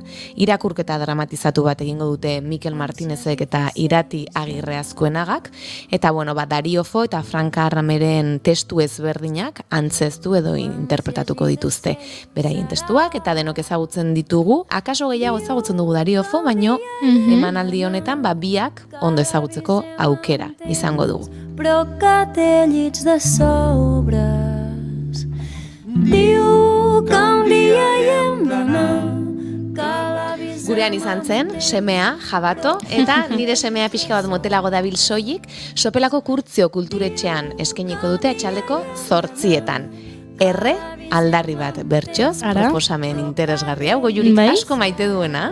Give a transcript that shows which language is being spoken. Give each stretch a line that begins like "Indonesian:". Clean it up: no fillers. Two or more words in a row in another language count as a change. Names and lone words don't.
Basque: Irakurketa dramatizatu bat egingo dute Mikel Martinezek eta Irati Agirre Azkuenagak, eta Dario Fo eta Franka Arrameren testu ezberdinak antzeztu edo interpretatuko dituzte beraien testuak, eta denok ezagutzen ditugu, akaso gehiago ezagutzen dugu Dario Fo, baino emanaldi honetan biak ondo ezagutzeko aukera izango dugu.
Catalan: Però que té llits de sobres. Diu que un dia hi hem d'anar.
Basque: Gurean izan zen, semea, Jabato, eta nire semea pixka bat motelago dabil soilik, Sopelako Kurtzio kulturetxean eskainiko dute atxaldeko 8:00. Aldarri bat bertsoz, proposamen interesgarri hau, Goiurik asko maite duena.